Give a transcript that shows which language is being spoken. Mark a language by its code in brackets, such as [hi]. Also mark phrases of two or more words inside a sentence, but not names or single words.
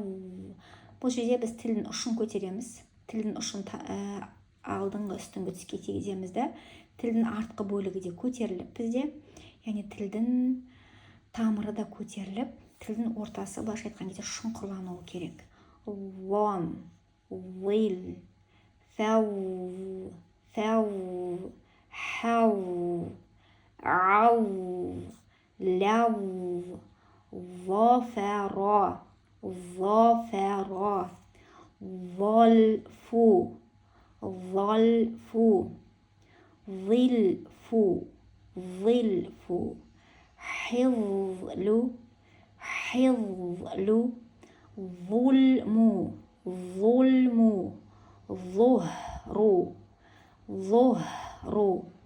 [kk] Бұл жерде біз тілдің ұшын көтереміз. Тілдің ұшын алдыңғы үстіңгі түске тигіземіз да, тілдің артқы бөлігі де көтеріліп бізде, яғни тілдің тамыры да көтеріліп, тілдің ортасы былайша айтқан кезде шұңқырлануы керек. Вон, will, фәу, хау, ау, ляу, [ar] ظفر, ظلف, ظلف, حظل, ظلم, ظهر,